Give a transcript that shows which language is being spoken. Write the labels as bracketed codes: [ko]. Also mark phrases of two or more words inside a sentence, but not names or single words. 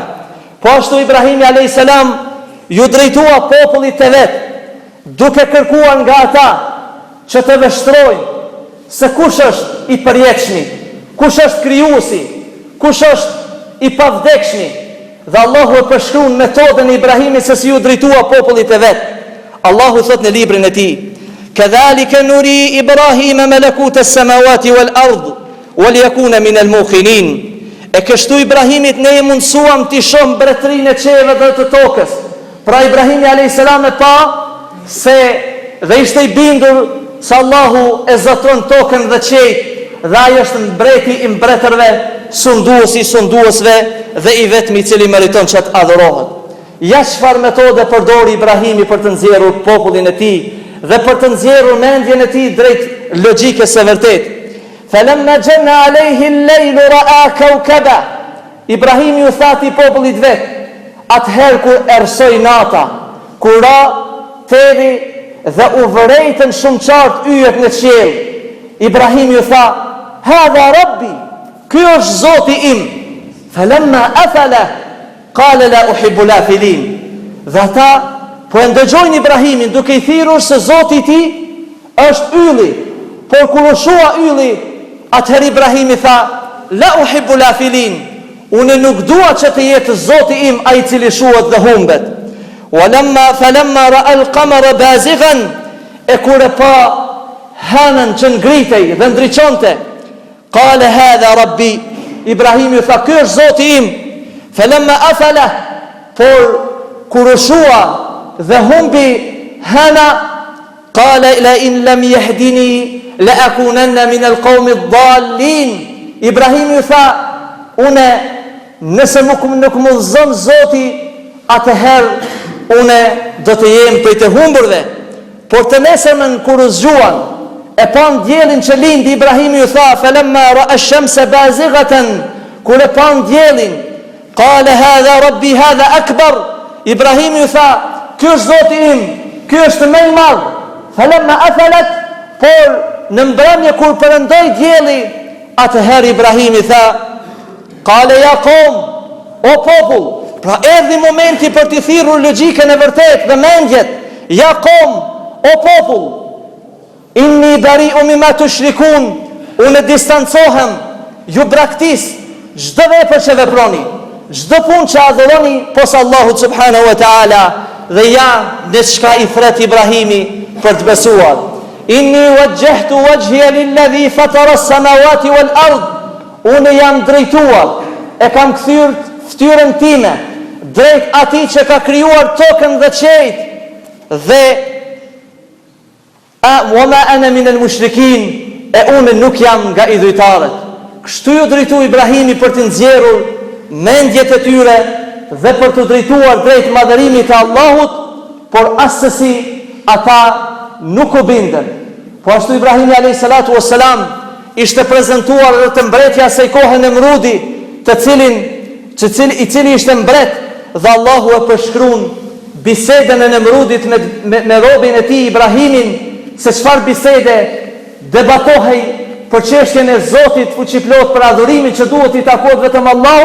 [sq] Po ashtu Ibrahimi [ar] عليه السلام [sq] ju drejtua popullit të vet, duke kërkuar nga ata që të vështrojnë se kush është i përjetshmi, kush është krijuesi, kush është i pavdekshmi. Dhe Allahu e përshkruan metodën e Ibrahimit se si ju drejtua popullit të vet. Allahu thot në librin e tij: [ar] "كذلك نري إبراهيم ملكوت السماوات والأرض وليكون من الموقنين." [sq] E kështu Ibrahimit ne e mundsuam të shohim mbretërinë e qiellit dhe të tokës. Pra Ibrahimi [ar] عليه السلام [sq] e pa se dhe ishte i bindur se Allahu e zotron tokën dhe qiellin dhe ai është mbreti i mbretërve, sunduesi i sunduesve dhe i vetmi i cili meriton që të adhurohet. Ja çfarë metode përdori Ibrahimi për të nxjerrur popullin e tij dhe për të nxjerrur mendjen e tij drejt logjikës së vërtetë. [ar] فلما جن عليه الليل رأى كوكبا. [sq] Ibrahimi u tha ti popullit vet, atëherë kur errsoi nata, kur ra teri dhe u vërejtën shumë qartë yjet në qiell. Ibrahim ju tha: [ar] "هذا ربي", [sq] ky është Zoti im. [ar] فلما أفل قال لا أحب الآفلين. [sq] Dhe ata po e ndëgjojnë Ibrahimin duke i thirrur se Zoti i tij është ylli. Por kur u shua ylli, atëherë Ibrahimi tha: [ar] "لا أحب الآفلين", [sq] unë nuk dua që të jetë Zoti im ai i cili shuhet dhe humbet. [ar] فلما رأى القمر بازغا, [sq] e kur e pa hënën që ngritej dhe ndriçonte, [ar] قال هذا ربي, [sq] Ibrahimi tha: "Ky është Zoti im." [ar] فلما أفل, [sq] por kur u shua dhe humbi hëna, [ar] قال لئن لم يهدني لأكونن من القوم الضالين. [sq] Ibrahimi tha: "Unë nëse nuk më udhëzon Zoti, atëherë unë do të jem prej të humburve." Por të nesërmën kur u zgjuan, e pan diellin që lindi, Ibrahimi ju tha: [ar] "فلما رأى الشمس بازغة", [sq] kur e pan diellin, [ar] قال هذا ربي هذا أكبر. [sq] Ibrahimi ju tha: "Ky është Zoti im, ky është më i madh." [ar] فلما أفلت, [sq] por në mbrëmje kur perëndoi dielli, atëherë Ibrahimi tha: [ar] "قال يا قوم", [sq] o popull. Pra erdhi momenti për të thirrur logjikën e vërtetë dhe mendjet. [ar] "يا قوم", [sq] o popull, [ar] إني بريء مما تشركون", [sq] unë distancohem, ju braktis çdo vepër që veproni, çdo punë që adhuroni posa Allahut [ar] سبحانه وتعالى. [sq] Dhe ja në çka i thret Ibrahimi për të besuar: [ar] "إني وجهت وجهي للذي فطر السماوات والأرض", [sq] unë jam drejtuar, e kam kthyer fytyrën time drejt atij që ka krijuar tokën dhe qiejt, dhe [ar] وما أنا من المشركين, [sq] e unë nuk jam nga idhujtarët. Kështu ju drejtu Ibrahimi për të nxjerrur mendjet e tyre dhe për të drejtuar drejt madhërimit të Allahut, por asësi ata nuk u bindën. Po ashtu Ibrahimi [ar] عليه الصلاة والسلام [sq] ishte prezantuar edhe të mbretja asaj kohe Nemrudi, i cili ishte mbret, dhe Allahu e përshkruan bisedën e Nemrudit me robin e tij Ibrahimin, se çfarë bisede debatohej për çështjen e Zotit fuqiplot për adhurimin që duhet i takohet vetëm Allahut.